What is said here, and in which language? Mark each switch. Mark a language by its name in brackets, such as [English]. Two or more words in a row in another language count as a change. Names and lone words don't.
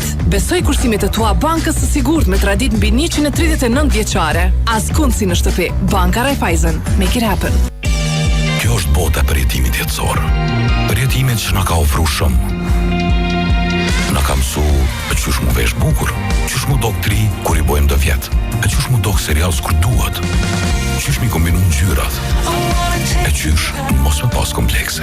[Albanian] Besoj kursimet e tua bankës së sigurt me tradit mbi 139 vjeçare. Askund si në shtëpi. Banka Raiffeisen. [English] Make it happen. [Albanian] Kjo është bota e përjetimit jetësor. Përjetimit që na ka ofruar shumë. Na ka mësu e qysh mu vesh bukur, qysh mu dok tri kur i bojmë dë vjet, e qysh mu dok serial s'kur duhet, qysh mi kombinu ngjyrat, e qysh mos me pas komplekse.